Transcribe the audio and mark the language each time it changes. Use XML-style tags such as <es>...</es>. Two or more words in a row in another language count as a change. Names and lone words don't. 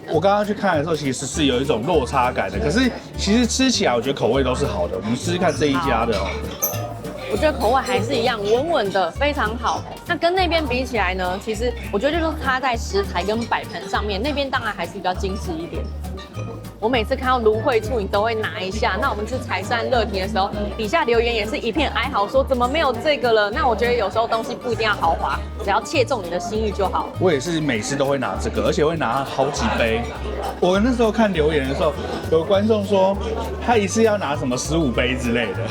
<zh>我剛剛去看的時候，其實是有一種落差感的。可是其實吃起來，我覺得口味都是好的。我們試試看這一家的哦。我覺得口味還是一樣穩穩的，非常好。那跟那邊比起来呢，其實我覺得就是差在食材跟擺盤上面，那邊當然還是比較精緻一點。我每次看到蘆薈醋，你都會拿一下。那我們吃采善樂亭的時候，底下留言也是一片哀嚎，說怎麼沒有這個了？那我覺得有時候東西不一定要豪華，只要切中你的心意就好。我也是每次都會拿這個，而且會拿好幾杯。我那時候看留言的時候，有觀眾說他一次要拿什麼15杯之類的，</zh>